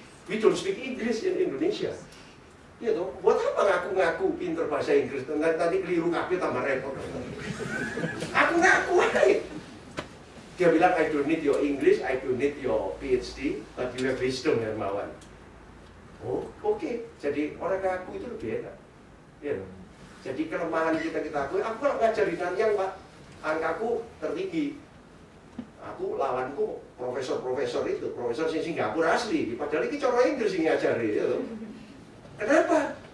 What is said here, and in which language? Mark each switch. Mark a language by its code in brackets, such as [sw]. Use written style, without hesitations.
[en] We don't speak English in Indonesia. [id] Ya toh, buat apa ngaku pinter bahasa Inggris? Nanti keliru kabeh tambah repot. Aku ngaku aja. Dia bilang, [en] I don't need your English, I don't need your PhD, but you have wisdom, Hermawan. [id] Oh, oke. Jadi orang ngaku itu lebih enak. Ya toh. Jadi kelemahan kita akui. Aku kalau ngajar di Nanyang, Pak, angkaku tertinggi. Aku lawanku profesor itu, profesor di Singapura asli. Padahal ini cara Inggris yang ngajari. Ya. Kenapa?